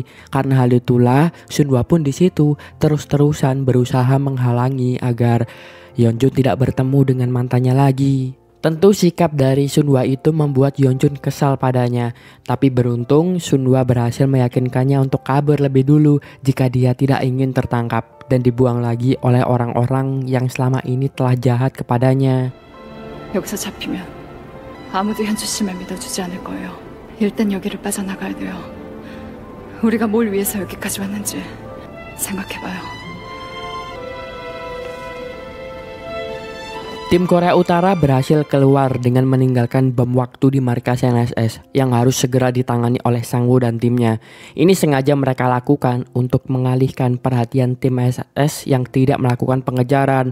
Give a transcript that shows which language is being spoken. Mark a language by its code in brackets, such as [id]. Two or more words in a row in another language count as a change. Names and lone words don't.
[id] Karena hal itulah Sunhwa pun di situ terus-terusan berusaha menghalangi agar Yeonjun tidak bertemu dengan mantannya lagi. Tentu sikap dari Sunhwa itu membuat Yeonjun kesal padanya, tapi beruntung Sunhwa berhasil meyakinkannya untuk kabur lebih dulu jika dia tidak ingin tertangkap dan dibuang lagi oleh orang-orang yang selama ini telah jahat kepadanya. [ko] 여기서 잡히면 아무도 현주 씨만 믿어주지 않을 거예요. 일단 여기를 빠져나가야 돼요. 우리가 뭘 위해서 여기까지 왔는지 생각해봐요. [id] Tim Korea Utara berhasil keluar dengan meninggalkan bom waktu di markas NSS yang harus segera ditangani oleh Sangwoo dan timnya. Ini sengaja mereka lakukan untuk mengalihkan perhatian tim SS yang tidak melakukan pengejaran.